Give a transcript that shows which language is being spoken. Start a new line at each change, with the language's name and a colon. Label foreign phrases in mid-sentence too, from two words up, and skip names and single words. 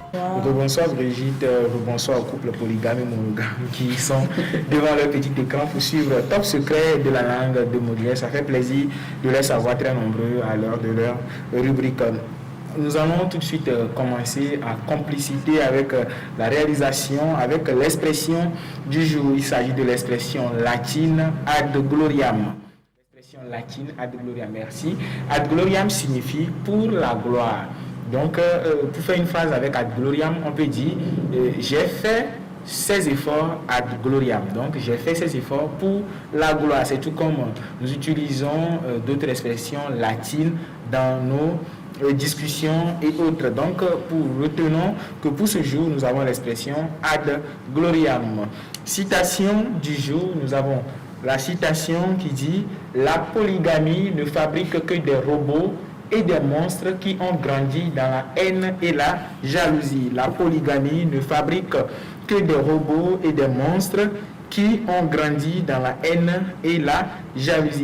French: Rebonsoir Brigitte, rebonsoir au couple polygame et monogame qui sont devant leur petit écran pour suivre Top Secret de la langue de Molière. Ça fait plaisir de les savoir très nombreux à l'heure de leur rubrique. Nous allons tout de suite commencer à compliciter avec la réalisation, avec l'expression du jour. Il s'agit de l'expression latine
Latin: ad gloriam.
French: L'expression latine
Latin: ad gloriam,
French: merci.
Latin: Ad gloriam
French: signifie pour la gloire. Donc, pour faire une phrase avec
Latin: ad gloriam,
French: on peut dire j'ai fait ces efforts
Latin: ad gloriam.
French: Donc, j'ai fait ces efforts pour la gloire. C'est tout comme nous utilisons d'autres expressions latines dans nos discussions et autres. Donc, retenons que pour ce jour, nous avons l'expression
Latin: ad gloriam.
French: Citation du jour, nous avons la citation qui dit « La polygamie ne fabrique que des robots et des monstres qui ont grandi dans la haine et la jalousie. » La polygamie ne fabrique que des robots et des monstres qui ont grandi dans la haine et la jalousie.